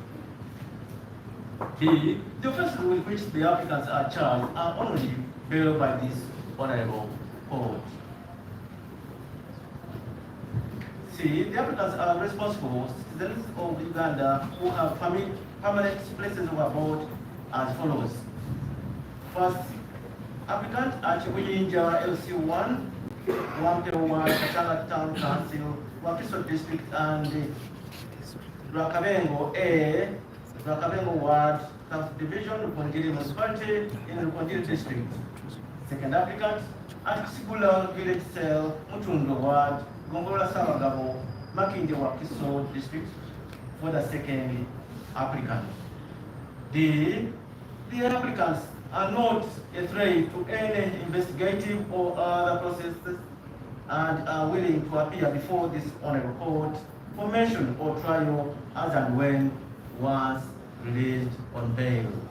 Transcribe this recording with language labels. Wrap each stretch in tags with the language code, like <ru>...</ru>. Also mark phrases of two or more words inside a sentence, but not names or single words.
<en>The offences with which the applicants are charged are only bailed by this honorable court. C. The applicants are responsible citizens of Uganda who have permanent places of abode as follows. First, applicant at Wilinja LC1, Wampewa, Katanga Town Council, Wakiso District, and Rwakabengo A, Rwakabengo Ward, South Division, Rukongiri Municipality, in Rukongiri District. Second applicant at Sigula Village Cell, Mutundo Ward, Gongola Samagabo, Makinde Wakiso District, for the second applicant. The applicants are not a threat to any investigative or other processes and are willing to appear before this honorable court for mention or trial as and when once released on bail.</en>